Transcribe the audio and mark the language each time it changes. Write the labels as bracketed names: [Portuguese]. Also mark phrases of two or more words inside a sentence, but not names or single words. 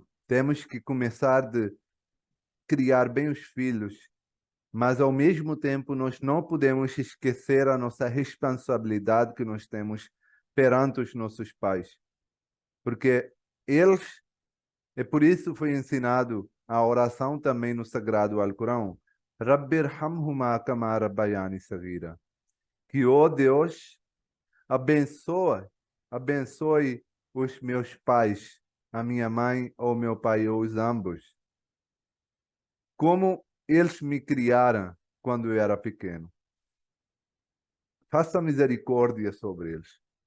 [Portuguese] Temos que começar de criar bem os filhos, mas ao mesmo tempo nós não podemos esquecer a nossa responsabilidade que nós temos perante os nossos pais, porque eles, é por isso foi ensinado a oração também no Sagrado Alcorão. [Arabic] رب ارحمهما كما ربياني صغيرا. [Portuguese] Que, ó Deus, abençoe os meus pais, a minha mãe ou meu pai, ou os ambos, como eles me criaram quando eu era pequeno. Faça misericórdia sobre eles.